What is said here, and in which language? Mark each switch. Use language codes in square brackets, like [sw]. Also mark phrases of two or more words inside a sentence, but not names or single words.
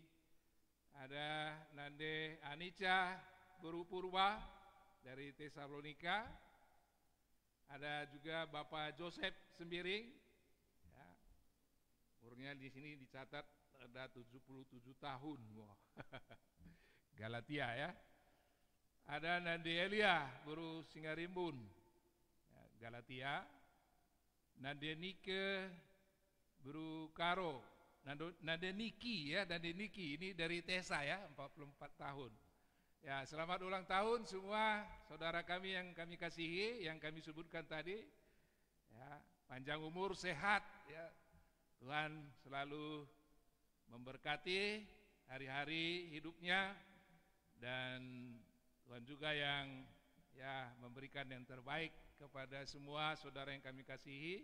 [id] Ada Nande Anica Guru Purba dari Tesalonika. Ada juga Bapak Joseph Sembiring. Ya, umurnya di sini dicatat ada 77 tahun. Wow. Galatia ya. Ada Nande Elia Guru Singarimbun, ya, Galatia. Nande Nike Guru Karo, Nande Niki ya, Nande Niki ini dari Tesa ya, 44 tahun. Ya, selamat ulang tahun semua saudara kami yang kami kasihi, yang kami sebutkan tadi. Ya, panjang umur, sehat ya. Tuhan selalu memberkati hari-hari hidupnya, dan Tuhan juga yang ya memberikan yang terbaik kepada semua saudara yang kami kasihi.